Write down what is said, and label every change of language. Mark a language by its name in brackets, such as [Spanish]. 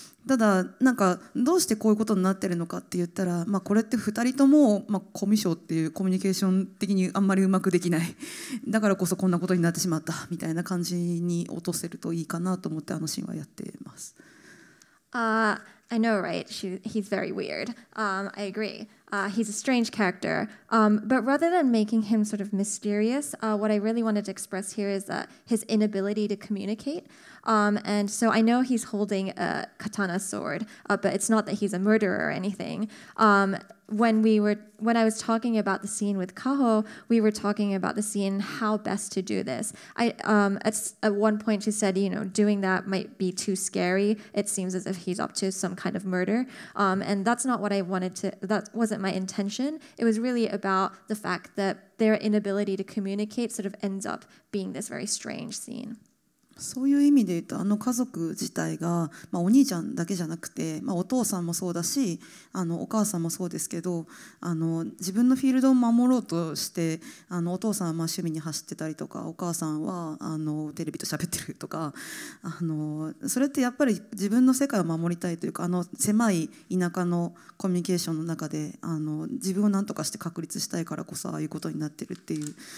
[Japanese] ただなんかどうしてこういうことになってるのかって言ったら、これって2人とも、コミュ障っていうコミュニケーション的にあんまりうまくできないだからこそこんなことになってしまったみたいな感じに落とせるといいかなと思ってシーンはやってます。 [English] I know, right? He's very weird. I agree. He's a strange character. But rather than making him sort of mysterious, what I really wanted to express here is his inability to communicate. And so I know he's holding a katana sword, but it's not that he's a murderer or anything. When I was talking about the scene with Kaho, we were talking about the scene, how best to do this. At one point she said, doing that might be too scary. It seems as if he's up to some kind of murder. And that's not what I wanted to, that wasn't my intention. It was really about the fact that their inability to communicate sort of ends up being this very strange scene. [Japanese] そういう意味で言うと家族自体が、お兄ちゃんだけじゃなくて、お父さんもそうだしお母さんもそうですけど自分のフィールドを守ろうとしてお父さんは趣味に走ってたりとか、お母さんはテレビと喋ってるとかそれってやっぱり自分の世界を守りたいというか狭い田舎のコミュニケーションの中で自分を何とかして確立したいからこそああいうことになってるっていう。